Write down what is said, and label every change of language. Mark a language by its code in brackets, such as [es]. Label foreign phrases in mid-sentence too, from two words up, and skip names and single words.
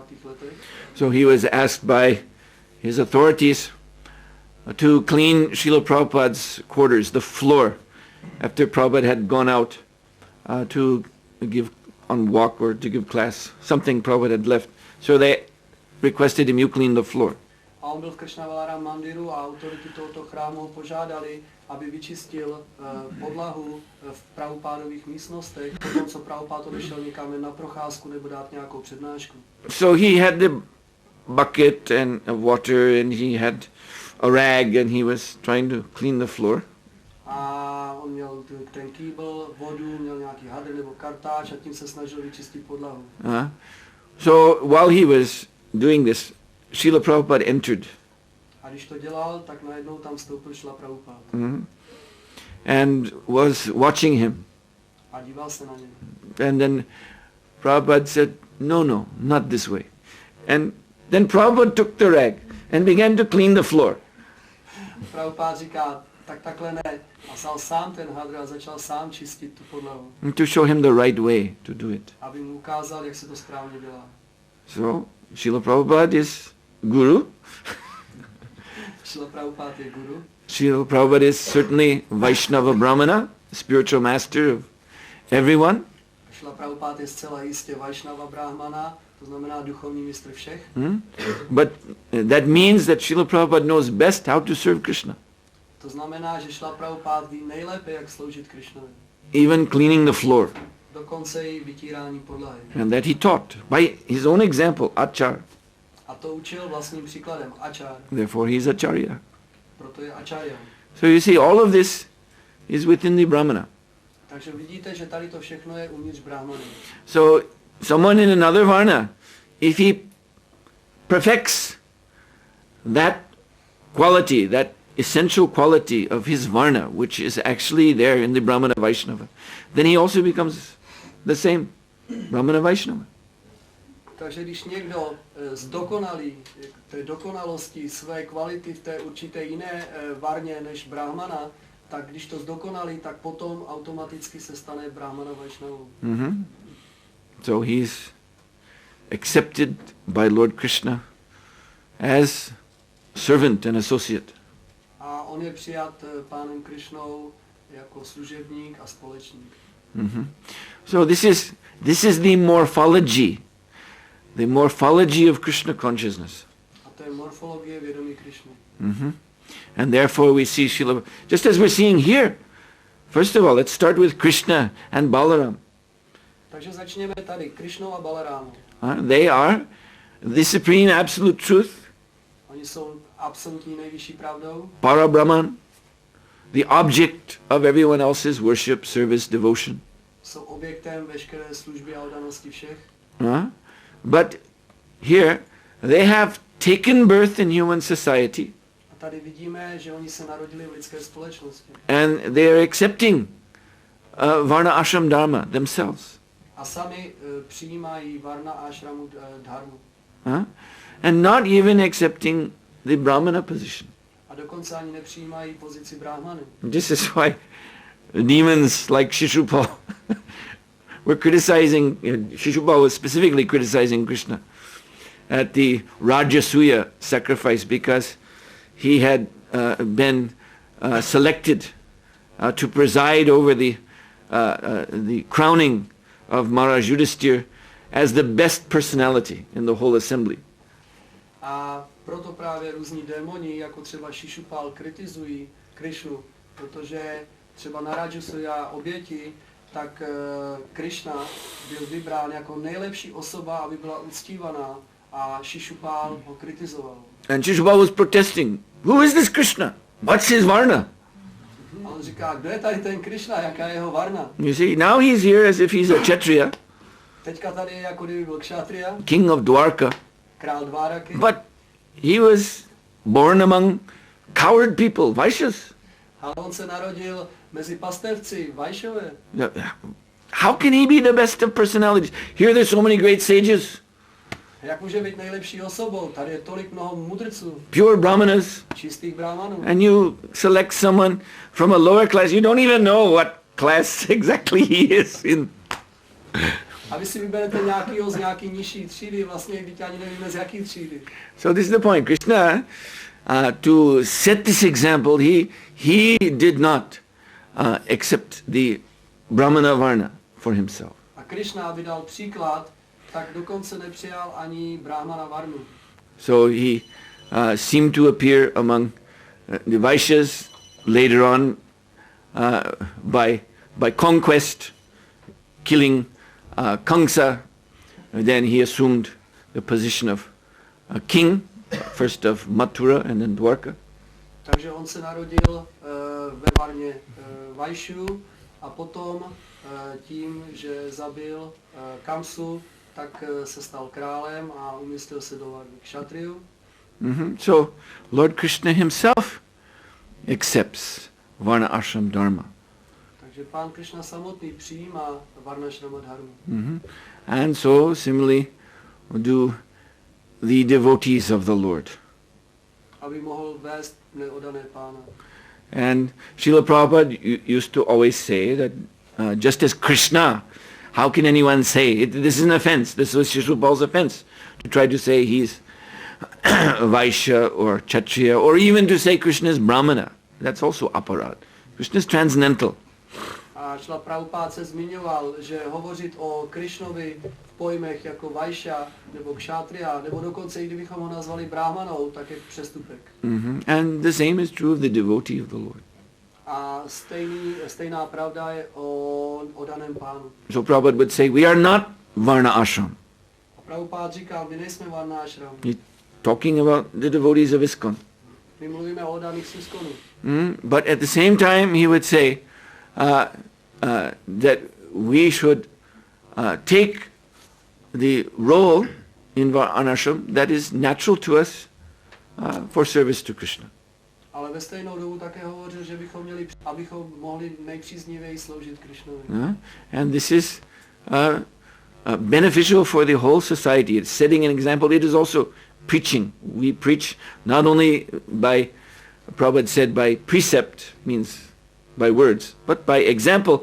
[cs] letech. [en] So he was asked by his authorities to clean Srila Prabhupada's quarters, the floor, after Prabhupada had gone out to give on walk or to give class, something Prabhupada had left. So they requested him, you clean the floor. [cs] A on byl v Krishna Balaram Mandiru a autority tohoto chrámu ho požádali, aby vyčistil podlahu v Prabhupádových místnostech, potom co Prabhupád odešel někam na procházku nebo dát nějakou přednášku. [en] So he had the bucket and water and he had a rag and he was trying to clean the floor. [cs] A on on měl ten kýbl, vodu, měl nějaký hadr nebo kartáč a tím se snažil vyčistit podlahu. [en] So while he was doing this, Srila Prabhupada entered. [cs] A když to dělal, tak najednou tam vstoupil Šrila Prabhupada. [en] And was watching him. [cs] A díval se na něj. [en] And then Prabhupada said, no, not this way. And then Prabhupada took the rag and began to clean the floor. [cs] Prabhupada říká, tak takhle ne. A vzal sám ten hadr a začal sám čistit tu podlahu. [en] To show him the right way to do it. [cs] Aby mu ukázal, jak se to správně dělá. [en] So, Srila Prabhupada is guru. [cs] Šrila Prabhupada je guru. [en] Srila Prabhupada is certainly [sa] Vaishnava Brahmana, [en] spiritual master of everyone. [cs] Šrila Prabhupada je zcela jistě [sa] Vaishnava Brahmana, [cs] to znamená duchovní mistr všech. [en] But that means that Srila Prabhupada knows best how to serve Krishna. [cs] To znamená, že Šrila Prabhupada ví nejlépe, jak sloužit Krishnovi. [en] Even cleaning the floor. [cs] Dokonce i vytírání podlahy. [en] And that he taught by his own example, Achar. [cs] A to učil vlastním příkladem, Achar. [en] Therefore he is Acharya. [cs] Proto je Acharya. [en] So you see, all of this is within the Brahmana. [cs] Takže vidíte, že tady to všechno je uvnitř Brahmany. [en] So someone in another varna, if he perfects that quality, that essential quality of his varna, which is actually there in the [sa] Brahmana Vaishnava, [en] then he also becomes the same [sa] Brahmana Vaishnava. [cs] Takže když někdo zdokonalí té dokonalosti své kvality v té určité jiné varně než Brahmana, tak když to zdokonalí, tak potom automaticky se stane Brahmana Vaishnavou. [en] So he's accepted by Lord Krishna as servant and associate. [cs] A on je přijat pánem Krishnou jako služebník a společník. [en] So this is the morphology of Krishna consciousness. [cs] A to je morfologie vědomí Krishny. [en] And therefore we see Srila, just as we're seeing here. First of all, let's start with Krishna and Balaram. [cs] Takže začněme tady Krishnou a Balarámou. [en] They are the supreme absolute truth, [cs] Oni jsou absolutní nejvyšší pravdou, [en] Parabrahman, the object of everyone else's worship, service, devotion. [cs] jsou objektem veškeré služby a oddanosti všech. [en] But here they have taken birth in human society [cs] A tady vidíme, že oni se narodili v lidské společnosti. [en] and they are accepting [sa] Varna Ashram Dharma [en] themselves. [cs] A sami přijímají Varna Ashramu dharmu. [en] And not even accepting the Brahmana position. [cs] A dokonce ani nepřijímají pozici Brahmany. [en] This is why demons like Shishupal were criticizing, Shishupal was specifically criticizing Krishna at the Rajasuya sacrifice because he had been selected to preside over the crowning of Maharaj Yudhisthira as the best personality in the whole assembly. [cs] A proto právě různí démoni, jako třeba Shishupal, kritizují Krishnu, protože třeba na Rajasuya oběti, tak Krishna byl vybrán jako nejlepší osoba, aby byla uctívaná, a Shishupal ho kritizoval. [en] And Shishupal was protesting. Who is this Krishna? What's his varna? [cs] A on říká, kdo je tady ten Krishna, jaká je jeho varna? [en] You see, now he's here as if he's a Kshatriya, [cs] Teďka tady je jako kdyby byl Kshatriya, [en] king of Dwarka, [cs] král Dváraky, [en] but he was born among coward people, Vaishyas. [cs] ale on se narodil mezi pastevci, Vajšové. [en] How can he be the best of personalities? Here there's so many great sages, [cs] Jak může být nejlepší osobou? Tady je tolik mnoho mudrců, [en] pure brahmanas, [cs] čistých brahmanů. [en] and you select someone from a lower class. You don't even know what class exactly he is in. [cs] A vy si vyberete nějakýho z nějaký nižší třídy, vlastně když ani nevíme z jaký třídy. [en] So this is the point. Krishna, to set this example, he did not accept the [sa] Brahmana Varna [en] for himself. [cs] A Krishna, aby dal příklad, tak dokonce nepřijal ani Brahmana Varnu. [en] So he seemed to appear among the Vaishyas later on by conquest, killing Kamsa. Then he assumed the position of a king, first of Mathura and then Dwarka. [cs] Takže on se narodil ve Varně Vajšu a potom tím, že zabil Kamsu, tak se stal králem a umístil se do Varny Kshatriyu. [en] So Lord Krishna himself accepts [sa] Varna Ashram Dharma. [cs] Takže Pán Krishna samotný přijímá Varnashrama dharmu. [en] And so similarly do the devotees of the Lord. [cs] Aby mohl vést neodané Pána. [en] And Srila Prabhupada used to always say that just as Krishna, how can anyone say, this is an offense, this was Srila Prabhupada's offense, to try to say he's Vaishya or Kshatriya, or even to say Krishna is Brahmana. That's also aparad. Krishna is transcendental. [cs] A Šla Prabhupád se zmiňoval, že hovořit o Krišnovi v pojmech jako Vaishya nebo Kshatriya, nebo dokonce i kdybychom ho nazvali Brahmanou, tak je přestupek. [en] And the same is true of the devotee of the Lord. [cs] A stejná pravda je o daném Pánu. [en] So Prabhupada would say, we are not [sa] Varna Ashram. [cs] A Prabhupád říkal, my nejsme [sa] Varna Ashram. [en] He's talking about the devotees of ISKCON. [cs] My mluvíme o daných z ISKCONu. [en] But at the same time he would say that we should take the role in [sa] Varna Ashram [en] that is natural to us for service to Krishna. [cs] Ale ve stejnou dobu také hovořil, že abychom mohli nejpříznivěji sloužit Krishnovi. [en] And this is beneficial for the whole society. It's setting an example. It is also preaching. We preach not only by, Prabhupada said, by precept, means by words, but by example.